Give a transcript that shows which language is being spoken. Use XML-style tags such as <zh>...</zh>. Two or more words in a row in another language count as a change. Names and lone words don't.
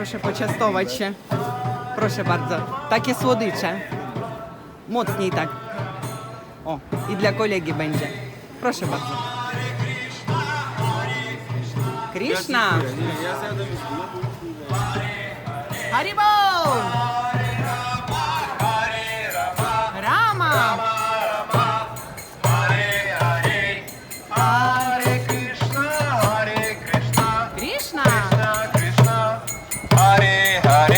<pl>poczęstować się. Proszę bardzo. Takie słodycze. Mocniej tak. O, i dla kolegi będzie. Proszę bardzo. Krishna! Ja zjadłem już Haribo! Rama! Hare Krishna, Krishna! Krishna, Hare Hare,</pl>